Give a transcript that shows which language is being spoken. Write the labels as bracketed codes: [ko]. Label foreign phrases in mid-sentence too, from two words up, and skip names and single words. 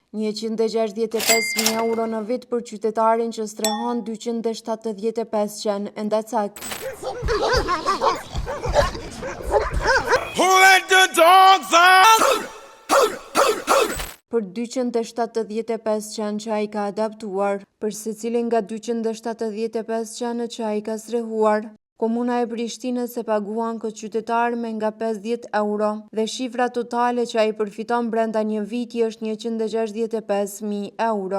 [sq] 165.000 euro në vit për qytetarin që strehon 275 qenë e Ndacak. [en] Who let the dogs out? [sq] Për 275 qenë që a i ka adaptuar, për secilin nga 275 qenë që a i ka strehuar, Komuna e Prishtinës e paguan këtë qytetar me nga 50 euro dhe shifra totale që a i përfiton brenda një viti është 165.000 euro.